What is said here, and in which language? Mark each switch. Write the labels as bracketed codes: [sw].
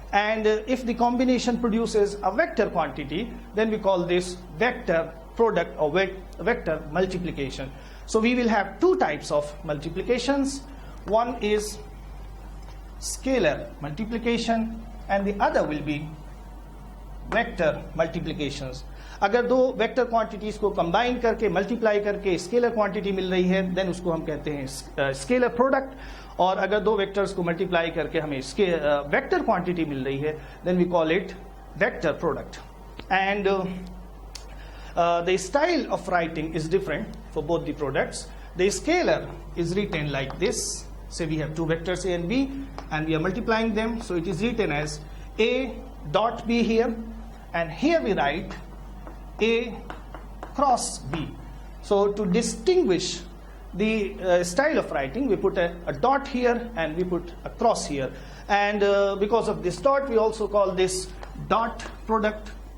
[en] And if the combination produces a vector quantity, then we call this vector product or vector multiplication. So we will have two types of multiplications. One is scalar multiplication and the other will be vector multiplications. [hi] अगर दो vector quantities को combine करके multiply करके scalar quantity मिल रही है, then उसको हम कहते हैं स्केलर प्रोडक्ट. और अगर दो वेक्टर्स को मल्टीप्लाई करके हमें वेक्टर क्वांटिटी मिल रही है, [en] Then we call it vector product. And the style of writing is different for both the products. The scalar is written like this. Say we have two vectors A and B and we are multiplying them, so it is written as A dot B here, and here we write A cross B. So to distinguish the style of writing, we put a dot here and we put a cross here, and because of this dot we also call this dot product.